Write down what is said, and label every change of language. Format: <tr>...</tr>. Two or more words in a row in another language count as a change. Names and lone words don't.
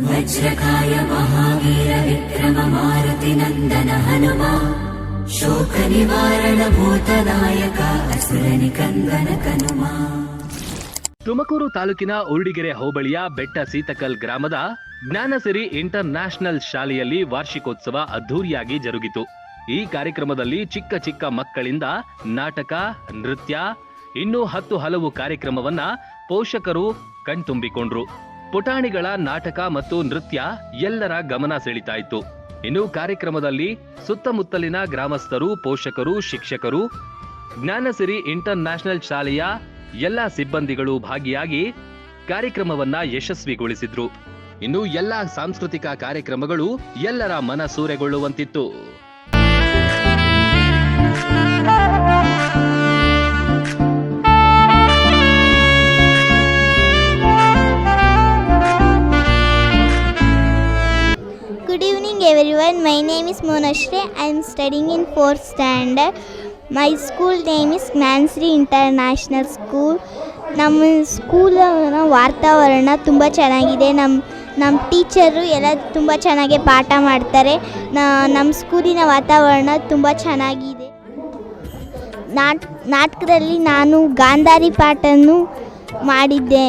<sa>वज्रकाय महावीर विक्रम मारुति नंदन हनुमा शोक निवारण भूतनायक असुर निकंदन कनुमा.</sa> <kn>ತುಮಕೂರು ತಾಲೂಕಿನ ಉರ್ಡಿಗೆರೆ ಹೋಬಳಿಯ ಬೆಟ್ಟ ಸೀತಕಲ್ ಗ್ರಾಮದ ಜ್ಞಾನಸಿರಿ ಇಂಟರ್ ನ್ಯಾಷನಲ್ ಶಾಲೆಯಲ್ಲಿ ವಾರ್ಷಿಕೋತ್ಸವ ಅದ್ಧೂರಿಯಾಗಿ ಜರುಗಿತು. ಈ ಕಾರ್ಯಕ್ರಮದಲ್ಲಿ ಚಿಕ್ಕ ಚಿಕ್ಕ ಮಕ್ಕಳಿಂದ ನಾಟಕ, ನೃತ್ಯ, ಇನ್ನೂ ಹಲವು ಕಾರ್ಯಕ್ರಮವನ್ನ ಪೋಷಕರು ಕಣ್ತುಂಬಿಕೊಂಡ್ರು. ಪುಟಾಣಿಗಳ ನಾಟಕ ಮತ್ತು ನೃತ್ಯ ಎಲ್ಲರ ಗಮನ ಸೆಳೀತಾಯಿತು. ಇನ್ನು ಕಾರ್ಯಕ್ರಮದಲ್ಲಿ ಸುತ್ತಮುತ್ತಲಿನ ಗ್ರಾಮಸ್ಥರು, ಪೋಷಕರು, ಶಿಕ್ಷಕರು, ಜ್ಞಾನಸಿರಿ ಇಂಟರ್ ನ್ಯಾಷನಲ್ ಶಾಲೆಯ ಎಲ್ಲ ಸಿಬ್ಬಂದಿಗಳು ಭಾಗಿಯಾಗಿ ಕಾರ್ಯಕ್ರಮವನ್ನ ಯಶಸ್ವಿಗೊಳಿಸಿದ್ರು. ಇನ್ನು ಎಲ್ಲ ಸಾಂಸ್ಕೃತಿಕ ಕಾರ್ಯಕ್ರಮಗಳು ಎಲ್ಲರ ಮನ ಸೂರೆಗೊಳ್ಳುವಂತಿತ್ತು.</kn> <en>Good evening everyone. My name is Monashri. I am studying in 4th standard. My school name is ಜ್ಞಾನಸಿರಿ ಇಂಟರ್ನ್ಯಾಷನಲ್ ಸ್ಕೂಲ್.</en> <kn>ನಮ್ಮ ಸ್ಕೂಲಿನ ವಾತಾವರಣ ತುಂಬ ಚೆನ್ನಾಗಿದೆ. ನಮ್ಮ ಟೀಚರು ಎಲ್ಲ ತುಂಬ ಚೆನ್ನಾಗಿ ಪಾಠ ಮಾಡ್ತಾರೆ. ನಮ್ಮ ಸ್ಕೂಲಿನ ವಾತಾವರಣ ತುಂಬ ಚೆನ್ನಾಗಿದೆ. ನಾಟಕದಲ್ಲಿ ನಾನು ಗಾಂಧಾರಿ ಪಾಠವನ್ನು ಮಾಡಿದ್ದೆ.</kn>